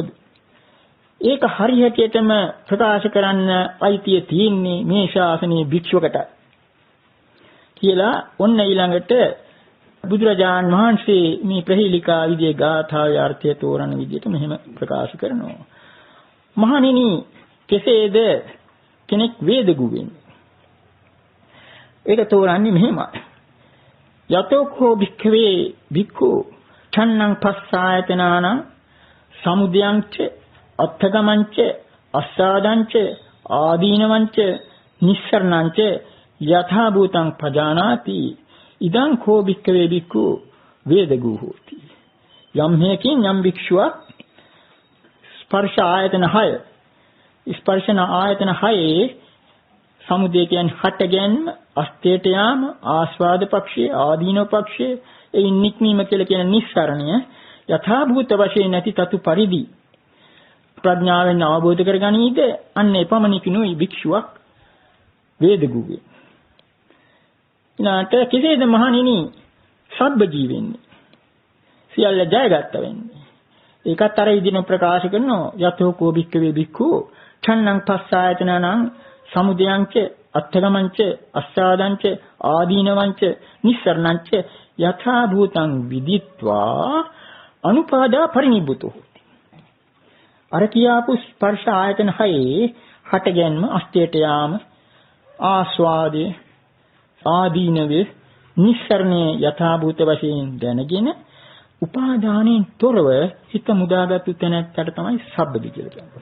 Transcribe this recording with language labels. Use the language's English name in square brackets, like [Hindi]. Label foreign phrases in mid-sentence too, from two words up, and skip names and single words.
[Sinhala] ඒක හරියටම ප්‍රකාශ කරන්න අයිතිය තියෙන්නේ මේ ශාසනයේ භික්ෂුවකට කියලා ඔන්න ඊළඟට බුදුරජාන් වහන්සේ මේ ප්‍රහේලිකා විදියේ ගාථාවේ අර්ථය තෝරන විදිහට මෙහෙම ප්‍රකාශ කරනවා. මහණෙනි, කෙසේද කෙනෙක් වේදගු වෙන්නේ? ඒක තෝරන්නේ මෙහෙමයි. [Pali] යතෝකෝ භික්ඛවේ භික්ඛු ඡන්නං පස්සායතනානං සමුදයංච අත්ථගමංච අස්සාදංච ආදීනවංච නිස්සරණංච යථා භූතං පජානාති ඉදං කෝ භික්ඛවේ භික්ඛු වේදගු හෝති. [Sinhala] යම් හේකින් යම් භික්ෂුවක් ස්පර්ශ ආයතන 6 ස්පර්ශන ආයතන 6 සමුදය කියන්නේ හට ගැනීම, අස්තේට යාම, ආස්වාද පක්ෂයේ, ආදීනව පක්ෂයේ, ඒ නික්මීම කියලා කියන නිස්සරණය යථා භූත වශයෙන් නැති තතු පරිදි ප්‍රඥාවෙන් අවබෝධ කරගනීද අන්න එපමණකිනුයි භික්ෂුවක් වේදගු වේ. ඊළාට කෙසේද මහණෙනි සබ්බ ජීවෙන්නේ? සියල්ල ජයගත්ත වෙන්නේ. ඒකත් අර විදිහට ප්‍රකාශ කරනවා. [Pali] යතෝ කෝ භික්ඛවේ භික්ඛු ඡන්නං පස්සායතනං සමුදයංච අත්ථගමංච අස්සාදංච ආදීනවංච නිස්සරණංච යථා භූතං විදිත්වා අනුපාදා පරිනිබ්බුතෝ. [Sinhala] අර කියාපු ස්පර්ශ ආයතන 6 හටගැන්ම, අස්තේට යාම, ආස්වාදයේ, ආදීනවේ, නිස්සරණයේ යථා භූත වශයෙන් දැනගෙන උපාදානයෙන් තොරව හිත මුදාගත්තු තැනකට තමයි සබ්බදි කියලා කියන්නේ.